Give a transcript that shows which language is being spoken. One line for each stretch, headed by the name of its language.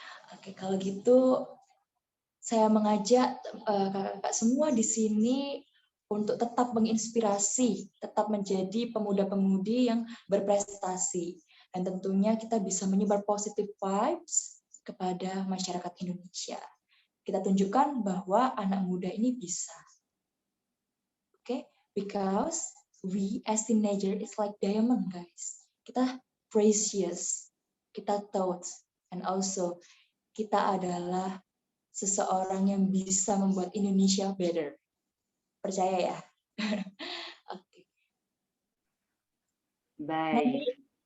Indonesian: Oke, kalau gitu saya mengajak kakak-kakak semua di sini untuk tetap menginspirasi, tetap menjadi pemuda-pemudi yang berprestasi. Dan tentunya kita bisa menyebar positive vibes kepada masyarakat Indonesia. Kita tunjukkan bahwa anak muda ini bisa.
English: Oke, because we as teenager is like diamond, guys.
Indonesian: Kita precious, kita thoughts,
English: and also
Indonesian: kita adalah seseorang yang bisa membuat Indonesia better. Percaya ya? Oke. Baik.